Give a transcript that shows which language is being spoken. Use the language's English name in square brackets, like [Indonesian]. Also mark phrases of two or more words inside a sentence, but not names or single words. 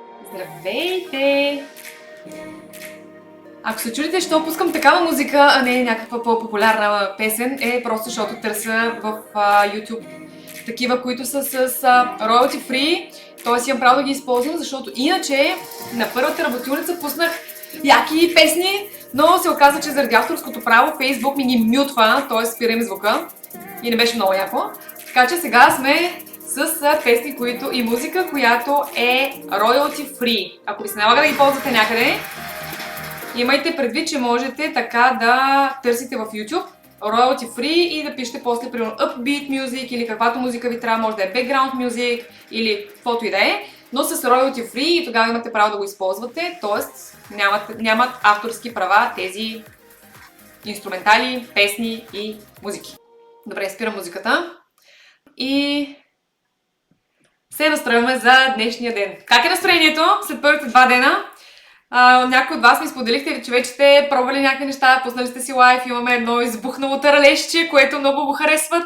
[Bulgarian] Здравейте! Ако се чудите, що пускам такава музика, а не някаква по-популярна песен, е просто защото търся в YouTube такива, които са с [English] royalty free, [Bulgarian] т.е. имам право да ги използвам, защото иначе на първата работилница пуснах яки песни, но се оказа, че заради авторското право Facebook ми ги мютва, т.е. спира им звука и не беше много яко. Така че сега сме с песни и музика, която е [English] royalty free. [Bulgarian] Ако ви се налага да ги ползвате някъде, имайте предвид, че можете така да търсите в YouTube [English] royalty free [Bulgarian] и да пишете после примерно [English] upbeat music [Bulgarian] или каквато музика ви трябва, може да е [English] background music [Bulgarian] или каквото и да е, но с [English] royalty free [Bulgarian] и тогава имате право да го използвате, т.е. нямат авторски права тези инструментали, песни и музики. Добре, спирам музиката и се настрояме за днешния ден. Как е настроението след първите 2 дена? Някои от вас ми споделихте, че вече сте пробвали някакви неща, пуснали сте си лайф, имаме едно избухнало таралежче, което много го харесват.